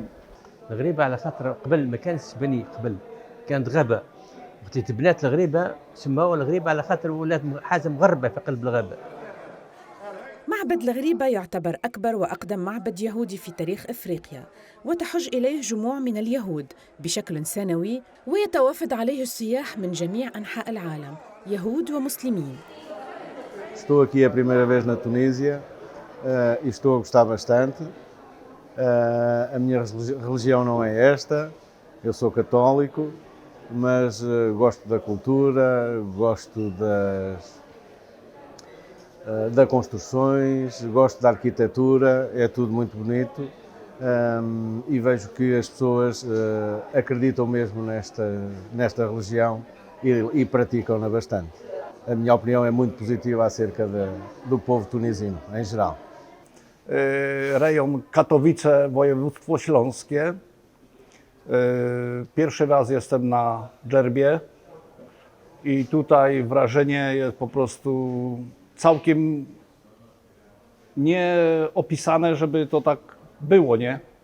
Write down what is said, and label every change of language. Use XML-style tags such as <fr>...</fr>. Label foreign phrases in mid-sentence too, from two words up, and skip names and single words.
<ar>الغريبة على خاطر قبل ما كانش بني، قبل كانت غابة، وقت تبنات الغريبة سموها الغريبة على خاطر ولات حاجة مغربة في قلب الغابة. معبد الغريبة يعتبر أكبر وأقدم معبد يهودي في تاريخ إفريقيا، وتحج إليه جموع من اليهود بشكل سنوي، ويتوافد عليه السياح من جميع أنحاء العالم، يهود ومسلمين.</ar> <pt>Estou aqui a primeira vez na Tunísia e estou a gostar bastante. A minha religião não é esta, eu sou católico mas gosto da cultura, gosto das construções, gosto da arquitetura, é tudo muito bonito. E vejo que as pessoas acreditam mesmo nesta religião e praticam-na bastante. A minha opinião é muito positiva acerca do povo tunisino, em geral.</pt> <pl>Rejon Katowice, województwo śląskie. Pierwszy raz jestem na Dżerbie i tutaj wrażenie jest po prostu całkiem nieopisane, żeby to tak było, nie?</pl>